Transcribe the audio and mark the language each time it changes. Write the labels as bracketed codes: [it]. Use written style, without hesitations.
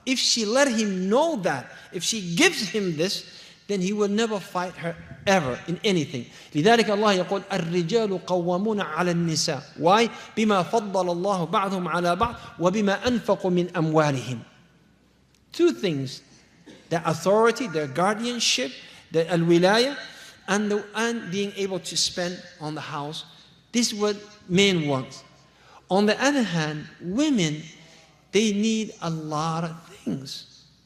[en] If she let him know that, if she gives him this, then he will never fight her ever in anything. [ar] لذلك الله يقول الرجال قوامون على النساء. [en] Why? [ar] بما فضل الله بعضهم على بعض وبما أنفقوا من أموالهم. [en] Two things: the authority, their guardianship, the al-wilaya, and being able to spend on the house. This is what men want. On the other hand, women, they need a lot of things.